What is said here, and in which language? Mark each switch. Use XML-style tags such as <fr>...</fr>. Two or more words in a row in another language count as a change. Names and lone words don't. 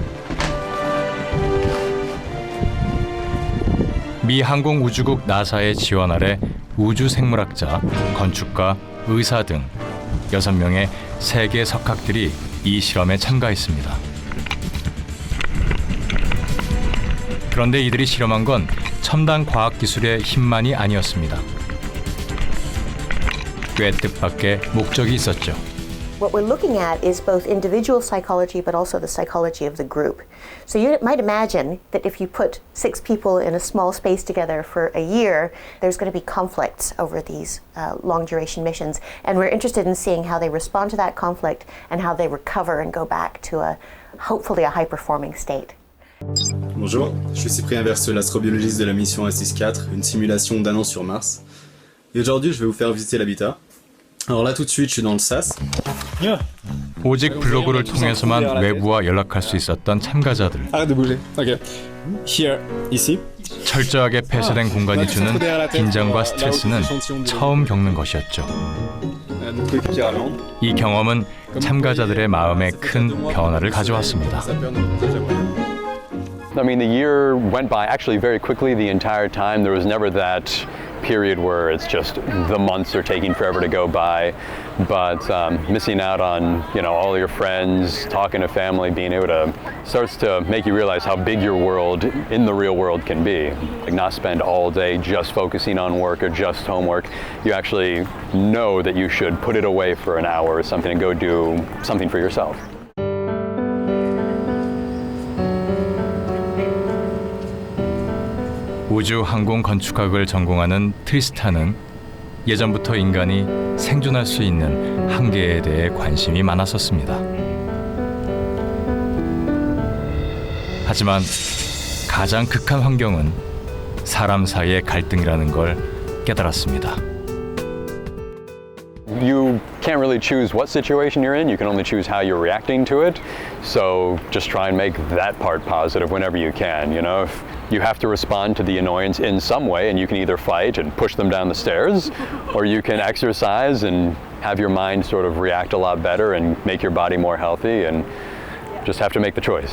<ko>미 항공우주국 나사의 지원 아래 우주생물학자, 건축가, 의사 등 6명의 세계 석학들이 이 실험에 참가했습니다. 그런데 이들이 실험한 건 첨단 과학기술의 힘만이 아니었습니다. 꽤 뜻밖의 목적이 있었죠.</ko> <en>What we're looking at is both individual psychology but also the psychology of the group. So you might imagine that if you put 6 people in a small space together for a year, there's going to be conflicts over these long duration missions. And we're interested in seeing how they respond to that conflict and how they recover and go back to hopefully a high performing state.</en> <fr>Bonjour, je suis Cyprien Verseux, l'astrobiologiste de la mission SX4, une simulation d'un an sur Mars. Et aujourd'hui, je vais vous faire visiter l'habitat. Alors là, tout de suite, je suis dans le SAS.</fr> <ko>오직 블로그를 통해서만 외부와 연락할 수 있었던 참가자들.</ko> <fr>Arrête de bouger. Ok. Here, ici.</fr> <ko>철저하게 폐쇄된 공간이 주는 긴장과 스트레스는 처음 겪는 것이었죠. 이 경험은 참가자들의 마음에 큰 변화를 가져왔습니다.</ko> <en>I mean, the year went by actually very quickly the entire time. There was never that period where it's just the months are taking forever to go by. But missing out on, all your friends, talking to family, being able to starts to make you realize how big your world in the real world can be. Like not spend all day just focusing on work or just homework. You actually know that you should put it away for an hour or something and go do something for yourself.</en> <ko>우주 항공 건축학을 전공하는 트리스탄은 예전부터 인간이 생존할 수 있는 한계에 대해 관심이 많았었습니다. 하지만 가장 극한 환경은 사람 사이의 갈등이라는 걸 깨달았습니다.</ko> <en>You can't really choose what situation you're in, you can only choose how you're reacting to it. So just try and make that part positive whenever you can, If you have to respond to the annoyance in some way, and you can either fight and push them down the stairs, or you can exercise and have your mind sort of react a lot better and make your body more healthy, and just have to make the choice.</en>